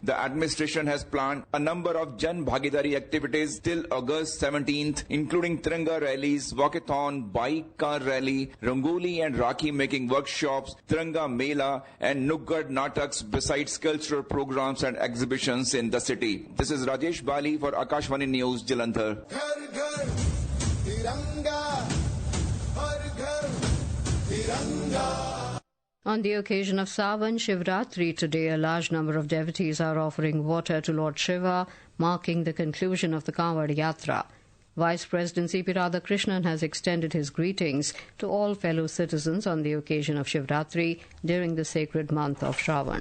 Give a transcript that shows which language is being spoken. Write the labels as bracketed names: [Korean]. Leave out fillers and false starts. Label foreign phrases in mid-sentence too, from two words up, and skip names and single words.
[English] The administration has planned a number of Jan Bhagidari activities till August 17th, including Tiranga rallies, walkathon, bike car rally, Rangoli and Rakhi making workshops, Tiranga Mela and [Hindi] नुक्कड़ नाटक, [English] besides cultural programs and exhibitions in the city. This is Rajesh Bali for Akashvani News, Jalandhar. [Hindi] घर घर तिरंगा, हर घर तिरंगा. [English] On the occasion of Sawan Shivratri today, a large number of devotees are offering water to Lord Shiva, marking the conclusion of the Kanwad Yatra. Vice President C.P. Radhakrishnan has extended his greetings to all fellow citizens on the occasion of Shivratri during the sacred month of Shravan.